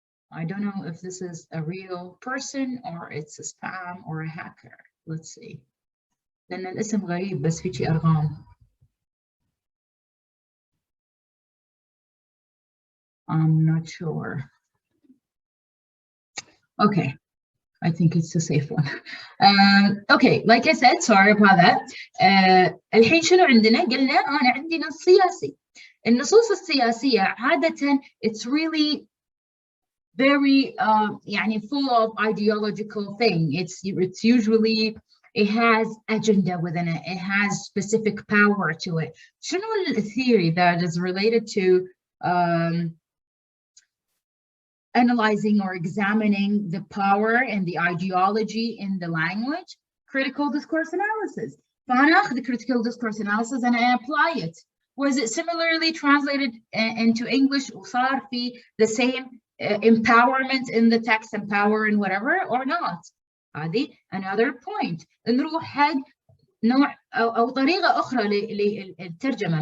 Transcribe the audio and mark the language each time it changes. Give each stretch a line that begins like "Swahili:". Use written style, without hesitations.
English: I don't know if this is a real person or it's a spam or a hacker. Let's see.
Arabic: لأن الاسم غريب بس في شي أرقام.
English: I'm not sure. Okay, I think it's a safe one. Okay, like I said, sorry about that.
Arabic: الحين شنو عندنا؟ قلنا أنا عندي نص سياسي. النصوص السياسية عادة
English: it's really very يعني full of ideological thing. It's usually, it has agenda within it. It has specific power to it. شنو الtheory that is related to analyzing or examining the power and the ideology in the language? Critical discourse analysis. فأنا أخذ critical discourse analysis and I apply it. Was it similarly translated into English
Arabic: وصار في
English: the same empowerment in the text and power and whatever or not? هذه another point.
Arabic: نروح حق نوع أو طريقة أخرى للترجمة.